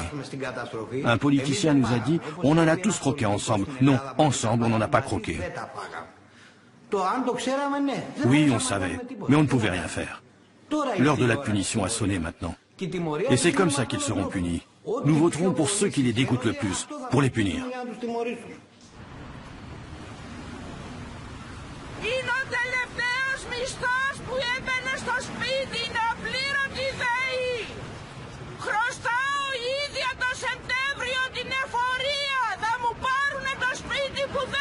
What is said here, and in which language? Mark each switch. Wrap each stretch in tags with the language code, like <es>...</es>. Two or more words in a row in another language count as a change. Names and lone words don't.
<fr>Un politicien nous a dit, on en a tous croqué ensemble. Non, ensemble, on n'en a pas croqué. Oui, on savait, mais on ne pouvait rien faire. L'heure de la punition a sonné maintenant. Et c'est comme ça qu'ils seront punis. Nous voterons pour ceux qui les dégoûtent le plus, pour les punir.</fr> <el>Είναι ο τελευταίος μισθός που έμπαινε στο σπίτι να πλήρωτη ΔΕΗ. Χρωστάω ίδια το Σεπτέμβριο την εφορία. Θα μου πάρουνε το σπίτι που</el>